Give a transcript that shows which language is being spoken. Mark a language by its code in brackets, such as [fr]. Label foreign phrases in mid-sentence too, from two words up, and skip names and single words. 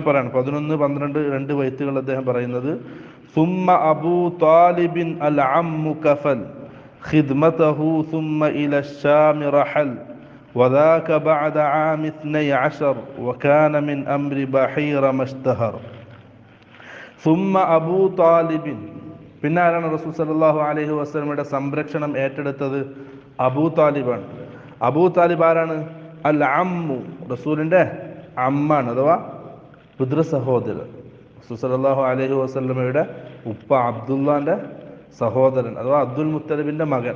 [ml] പറയാണ് 11, 12, 2 ബൈത്തുകൾ അദ്ദേഹം പറയുന്നത് [ar] ثم أبو طالب العم كفل خدمته ثم إلى الشام رحل وذاك بعد عام 12 وكان من أمر بحير ما اشتهر ثم أبو طالب [ml] പിന്നെ ആരാണ് റസൂൽ സല്ലല്ലാഹു അലൈഹി വസല്ലമയുടെ സംരക്ഷണം ഏറ്റെടുത്തത്? അബൂ താലിബാണ്. അബൂ താലിബ് ആരാണ്? [ar] العم, [ml] റസൂലിന്റെ അമ്മാണ്, അഥവാ പിതൃ സഹോദരൻ. റസൂൽ [ar] صلى الله عليه وسلم [ml] ഉപ്പ അബ്ദുല്ലാന്റെ സഹോദരൻ, അഥവാ അബ്ദുൽ മുത്തലിബിന്റെ മകൻ.